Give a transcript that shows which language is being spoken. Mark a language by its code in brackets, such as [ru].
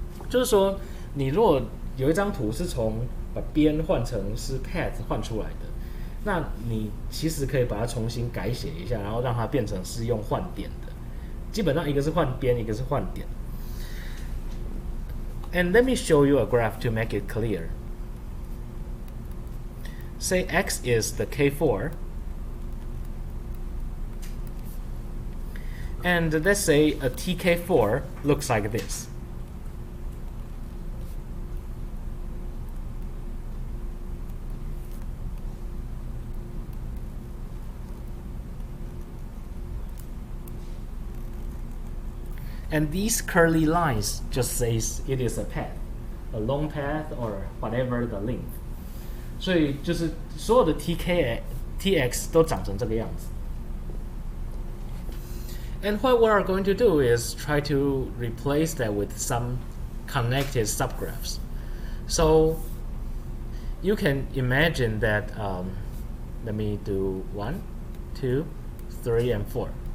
[zh] 就是说，你如果有一张图是从把边换成是 path 换出来的，那你其实可以把它重新改写一下，然后让它变成是用换点的。基本上一个是换边，一个是换点。 [en] And let me show you a graph to make it clear. Say x is the K4, and let's say a TK4 looks like this. And these curly lines just says it is a path, a long path or whatever the length. [zh] 所以就是所有的 TX 都长成这个样子。 [en] And what we are going to do is try to replace that with some connected subgraphs. So you can imagine that, let me do 1, 2, 3, and 4.